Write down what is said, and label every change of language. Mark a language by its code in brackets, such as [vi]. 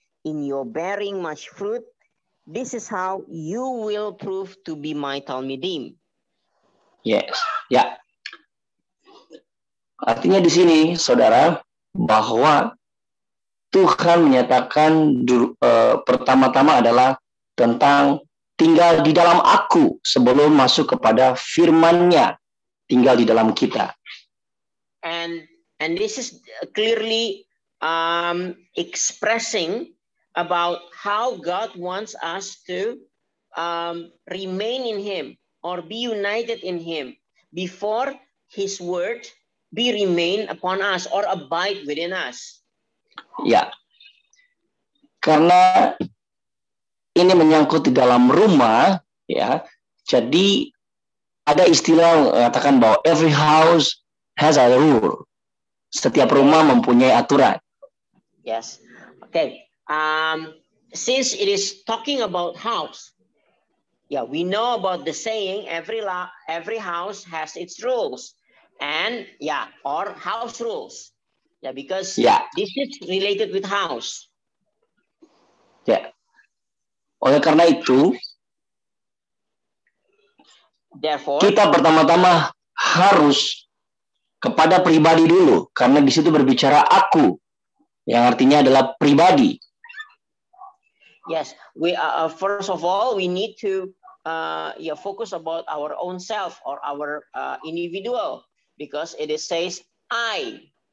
[en] in your bearing much fruit, this is how you will prove to be my Talmidim. Yes, ya. [id] Artinya di sini, saudara, bahwa Tuhan menyatakan pertama-tama adalah tentang tinggal di dalam aku sebelum masuk kepada firman-Nya, tinggal di dalam kita. [en] And this is clearly expressing about how God wants us to remain in Him or be united in Him before His word be remain upon us or abide within us. [id] Ya, karena ini menyangkut di dalam rumah, ya. Jadi ada istilah mengatakan bahwa [en] every house has a rule. [id] Setiap rumah mempunyai aturan. [en] Yes. Okay. Since it is talking about house, yeah, we know about the saying every house has its rules, and yeah, or house rules. Yeah, because this is related with house. [id] Ya. Oleh karena itu, [en] therefore, [id] kita pertama-tama harus kepada pribadi dulu, karena di situ berbicara aku, yang artinya adalah pribadi. [en] Yes, we first of all we need to focus about our own self or our individual, because it says I.